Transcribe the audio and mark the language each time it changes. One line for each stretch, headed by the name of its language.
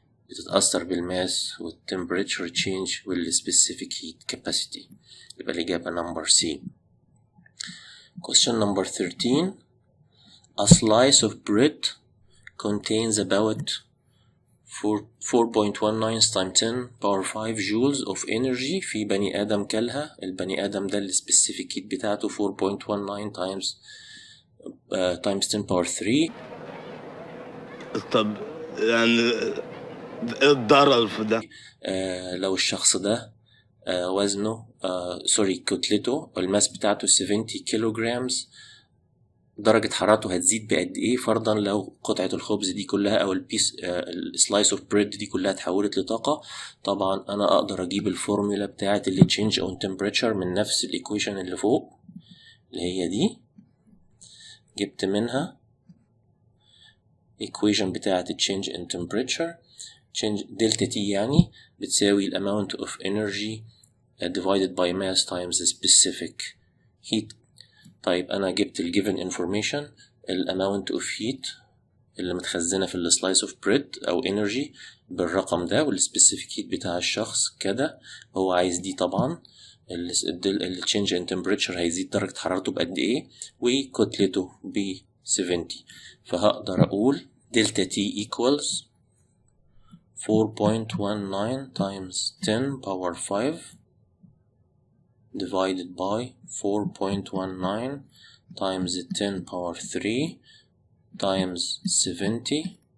Arabic: بتتأثر بالماس والtemperature change والspecific heat capacity، يبقى الإجابة number C.
English: Question number 13. A slice of bread contains about 4.19 times 10 power 5 joules of energy.
Arabic: في بني آدم كلها، البني آدم ده الspecific heat بتاعته 4.19
English: times 10 power 3.
Arabic: طب يعني الضرر في ده لو الشخص ده وزنه كتلته الماس بتاعته 70 كيلوغرامز، درجة حرارته هتزيد بقد ايه؟ فرضا لو قطعة الخبز دي كلها او السلايس اوف بريد دي كلها اتحولت لطاقة. طبعا انا اقدر اجيب الفورمولا بتاعة اللي change on temperature من نفس الايكويشن اللي فوق اللي هي دي، جبت منها equation بتاعة change in temperature change delta T يعني بتساوي
English: amount of energy divided by mass times the specific heat.
Arabic: طيب أنا جبت given information
English: amount of heat
Arabic: اللي متخزنة في slice of bread أو energy بالرقم ده، specific heat بتاع الشخص كده، هو عايز دي طبعا change in temperature هيزيد درجة حرارته بقد إيه وكتلته ب 70.
English: فهقدر أقول delta T equals 4.19 times 10 power 5 divided by 4.19 times 10 power 3 times 70.